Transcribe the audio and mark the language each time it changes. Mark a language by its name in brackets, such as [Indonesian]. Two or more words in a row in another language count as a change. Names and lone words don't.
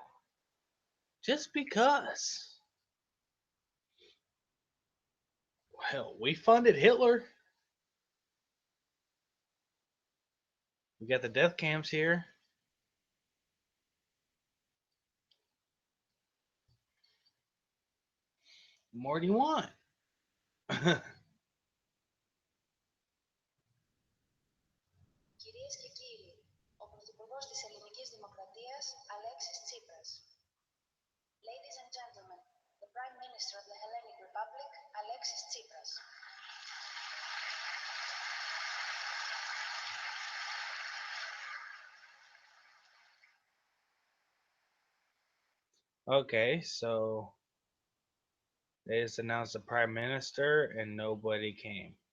[English] Just because. Hell, we funded Hitler. We got the death camps here. What more do you want? [Greek] Κυρίες και κύριοι, ο Πρωθυπουργός της Ελληνικής Δημοκρατίας, Αλέξης Τσίπρας. [English] Ladies and gentlemen, the Prime Minister of the Hellenic Republic, Alexis Tsipras. Okay, so they just announced the prime minister and nobody came.